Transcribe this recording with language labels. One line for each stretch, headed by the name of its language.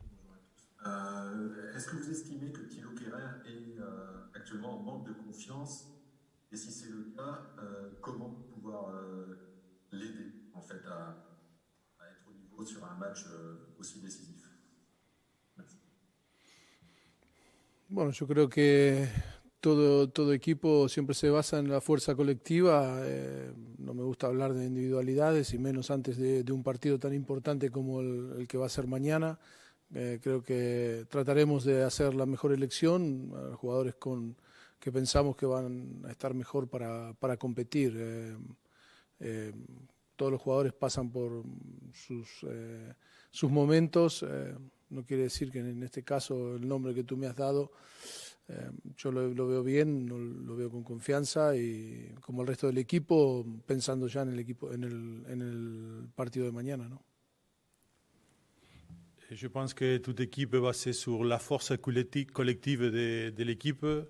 French: Bonjour à tous. Est-ce que vous estimez que Thilo Kehrer est actuellement en manque de confiance? Et si c'est le cas, comment pouvoir l'aider en fait à être au niveau sur un match aussi décisif? Merci.
Spanish: Bueno, yo creo que todo equipo siempre se basa en la fuerza colectiva. No me gusta hablar de individualidades y menos antes de un partido tan importante como el que va a ser mañana. Creo que trataremos de hacer la mejor elección a los jugadores que pensamos que van a estar mejor para competir. Todos los jugadores pasan por sus momentos. No quiere decir que en este caso el nombre que tú me has dado, yo lo veo bien, lo veo con confianza y como el resto del equipo, pensando ya en el equipo, en el partido de mañana, ¿no?
French: Je pense que toute équipe est basée sur la force collective de l'équipe.